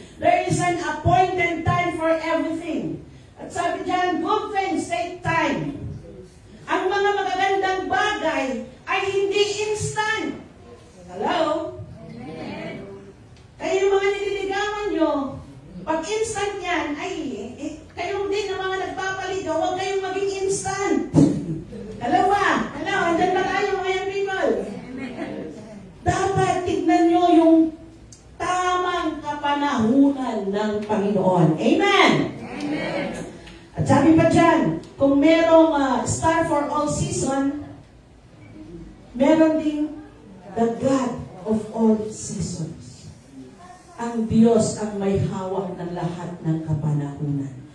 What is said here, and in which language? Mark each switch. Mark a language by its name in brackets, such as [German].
[English] There is an appointed time for everything. [Filipino] At sabi diyan, [English] good things take time. [Filipino] Ang mga magagandang bagay ay hindi instant. Hello? Kaya yung mga nililigawan nyo, pag instant yan, ay, kayo din na mga nagpapaligaw, huwag kayong maging instant. Hello ba? Hello, andyan ba tayo mga young people? Dapat tignan nyo yung tamang kapanahunan ng Panginoon. Amen? Amen. At sabi pa dyan, kung merong [English] star for all season, [Filipino] meron ding [English] the God of all seasons. [Filipino] Ang Diyos ang may hawak ng lahat ng kapanahunan.